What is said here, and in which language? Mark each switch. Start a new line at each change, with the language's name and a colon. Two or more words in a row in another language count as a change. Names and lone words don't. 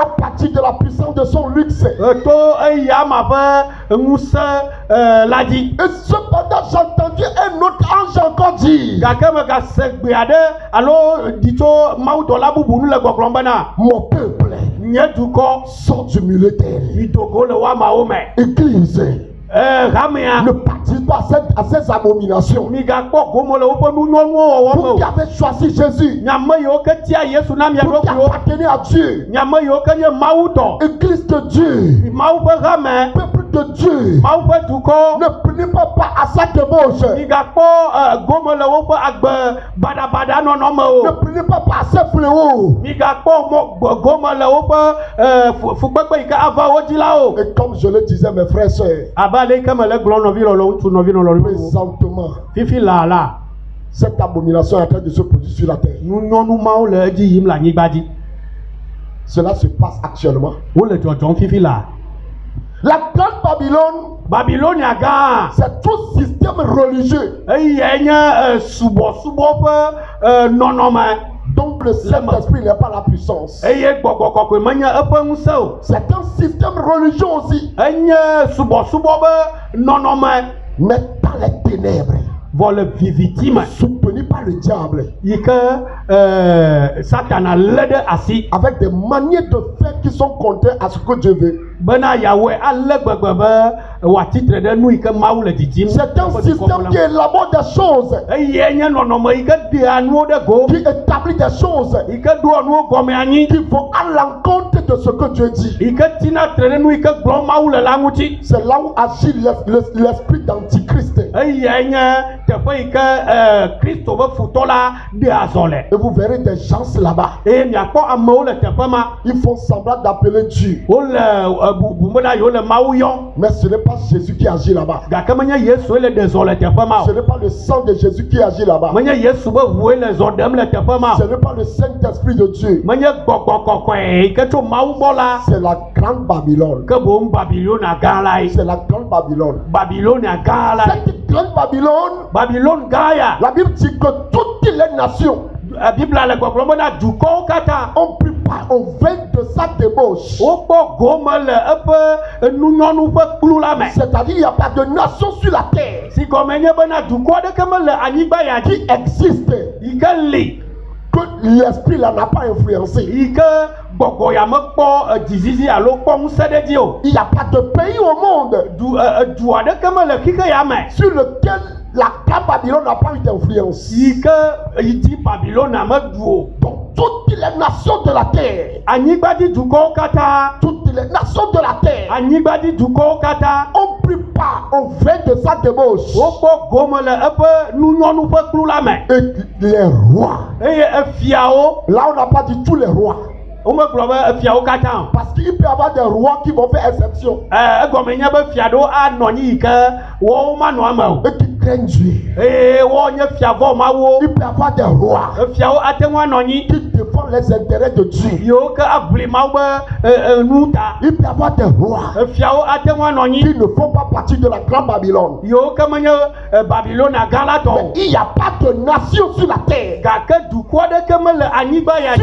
French: à partir de la puissance de son luxe.
Ewe: to eyama ƒe ŋusẽ la dzi
French: Et cependant, j'ai entendu un autre ange encore dire,
Ewe: gake megase gbe aɖe alo di tso mawudɔla bubu nu le gbɔgblɔm bena
French: mon peuple
Ewe: nye dukɔ
French: sort du milieu d'elle.
Ewe: midogo le woamawo me
French: Église,
Ewe: hamea
French: ne participe pas à ces abominations.
Ewe: migakpɔ gomo le woƒe nunyɔnuwo wɔwɔ
French: Vous
Ewe: me
French: qui
Ewe: o
French: avez choisi Jésus,
Ewe: nyame yiwo ke tia Yesu na mia
French: vous qui
Ewe: ɖokuiwo
French: appartenez à Dieu,
Ewe: nyame yiwo ke nye Mawu tɔ
French: Église de Dieu,
Ewe: Mawu ƒe hame
French: peuple de Dieu,
Ewe: Mawu ƒe dukɔ
French: ne prenez pas part à sa débauche.
Ewe: migakpɔ gomo le woƒe agbe baɖabaɖa nɔnɔ me
French: Ne
Ewe: o
French: prenez pas part à ces fléaux.
Ewe: migakpɔ gomo le woƒe fugbegbe yi ke ava wo dzi la o
French: Et comme je le disais, mes frères et sœurs,
Ewe: abe ale yi ke me le gblɔm nɔvi lɔlɔ ŋutsu nɔvi lɔlɔ
French: présentement,
Ewe: fifi la
French: cette abomination est en train de se produire sur la terre.
Ewe: nunyɔnu mawo le edzi yim le anyigba dzi
French: Cela se passe actuellement.
Ewe: wole dzɔdzɔm fifi la
French: La grande Babylone,
Ewe: Babilonia gã
French: c'est tout système religieux
Ewe: eyae nye subɔsubɔ ƒe nɔnɔme
French: dont le Saint-Esprit n'est pas la puissance.
Ewe: eye gbɔgbɔ kɔkɔe menye eƒe ŋusẽ o
French: C'est un système religieux aussi,
Ewe: enye subɔsubɔ ƒe nɔnɔme
French: mais dans les ténèbres,
Ewe: vɔ le viviti me
French: soutenu par le diable,
Ewe: yi ke satana lé ɖe asi
French: avec des manières de faire qui sont contraires à ce que Dieu veut.
Ewe: bena yawoe ale gbegbe be wòatitre ɖe nu yi ke Mawu le didim
French: C'est un système qui élabore des choses,
Ewe: eye nye nɔnɔme yi ke ɖea nuwo ɖe go
French: qui établit des choses
Ewe: yi ke ɖoa nuwo gɔme anyi
French: qui vont à l'encontre de ce que Dieu dit.
Ewe: yi ke tina tre ɖe nu yi ke gblɔm Mawu le la ŋuti
French: C'est là où agit l'esprit d'antichrist.
Ewe: eyae nye teƒe yi ke Kristo be futɔ la ɖea zɔ le
French: Et vous verrez des gens là-bas,
Ewe: eye miakpɔ amewo le teƒe ma
French: ils font semblant d'appeler Dieu.
Ewe: wole bubu bena yewo le Mawu yɔm
French: Mais ce n'est pas Jésus qui agit là-bas.
Ewe: gake menye Yesu le ɖe zɔ le teƒe ma
French: Ce
Ewe: o
French: n'est pas le sang de Jésus qui agit là-bas.
Ewe: menye Yesu be ʋue le zɔ ɖem le teƒe ma
French: Ce
Ewe: o
French: n'est pas le Saint-Esprit de Dieu.
Ewe: menye gbɔgbɔ kɔkɔe yi ke tso Mawu gbɔ la
French: C'est la grande Babylone.
Ewe: ke boŋ Babilonia gã la ye
French: C'est la grande Babylone.
Ewe: Babilonia gã la ye
French: Cette grande Babylone,
Ewe: Babilone gã ya
French: la Bible dit que toutes les nations
Ewe: Biblia le gbɔgblɔm bena dukɔwo katã
French: ont pris part au vin de sa débauche.
Ewe: wokpɔ gome le eƒe nunyɔnu ƒe kplu la me
French: C'est-à-dire il n'y a pas de nation sur la terre
Ewe: si gɔme nye bena dukɔ aɖeke mele anyigba ya
French: qui
Ewe: dzi
French: existe
Ewe: yi ke li
French: que l'esprit là n'a pas influencé.
Ewe: yi ke gbɔgbɔ ya mekpɔ dzizizi alo kpɔ ŋusẽ ɖe dzi o
French: Il n'y a pas de pays au monde
Ewe: du aɖeke mele xixi ya me
French: sur lequel la grande Babylone n'a pas eu d'influence.
Ewe: yi ke yi dzi Babilonia meɖu o
French: Donc toutes les nations de la terre,
Ewe: anyigbadzi dukɔwo katã
French: toutes les nations de la terre
Ewe: anyigbadzi dukɔwo katã
French: ont pris part au vin de sa débauche.
Ewe: wokpɔ gome le eƒe nunyɔnu ƒe kplu la me
French: Et les rois,
Ewe: eye efiawo
French: là on n'a pas dit tous les rois,
Ewe: womegblɔ be efiawo katã o
French: parce qu'il peut y avoir des rois qui vont faire exception
Ewe: egɔme nye be fia ɖewo anɔ anyi yi ke woawo manɔ eme o
French: et qui craignent Dieu.
Ewe: eye woawo nye fiavɔ mawo
French: Il peut y avoir des rois
Ewe: efiawo ate ŋu anɔ anyi
French: qui défendent les intérêts de Dieu.
Ewe: yiwo ke abli Mawu be nu ta
French: Il peut y avoir des rois
Ewe: efiawo ate ŋu anɔ anyi
French: qui ne font pas partie de la grande Babylone.
Ewe: yiwo ke menye Babilonia gã la tɔ o
French: Il n'y a pas de nation sur la terre
Ewe: gake dukɔ aɖeke mele anyigba ya